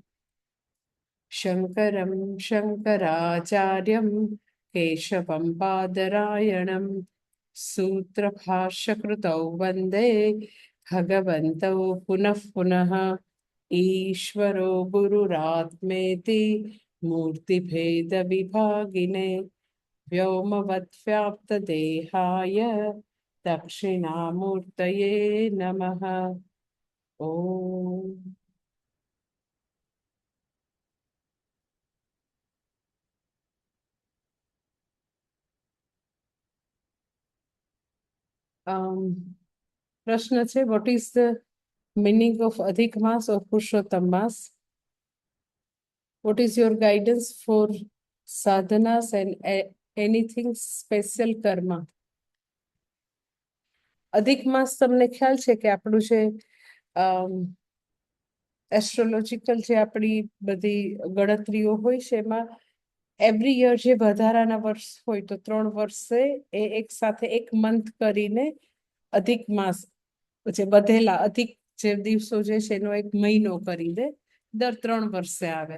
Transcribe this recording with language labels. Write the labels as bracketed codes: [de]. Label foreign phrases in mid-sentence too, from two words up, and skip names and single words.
[sa] शङ्करं शङ्कराचार्यं केशवं बादरायणं सूत्रभाष्यकृतौ वन्दे भगवन्तौ पुनः पुनः। ईश्वरो गुरुरात्मेति मूर्तिभेदविभागिने व्योमवद्व्याप्तदेहाय दक्षिणामूर्तये नमः। [en] ॐ [gu] પ્રશ્ન છે, [en] what is the meaning of Adhik Maas or Purushottam Maas? What is your guidance for sadhanas and anything special karma? [gu] અધિક માસ તમને ખ્યાલ છે કે આપણું જે એસ્ટ્રોલોજીકલ જે આપણી બધી ગણતરીઓ હોય છે એમાં [en] every year [gu] જે વધારાના વર્ષ હોય તો 3 વર્ષે એ એક સાથે એક મંથ કરીને અધિક માસ જે વધેલા અધિક જે દિવસો જે છે એનો એક મહિનો કરી દે, દર 3 વર્ષે આવે.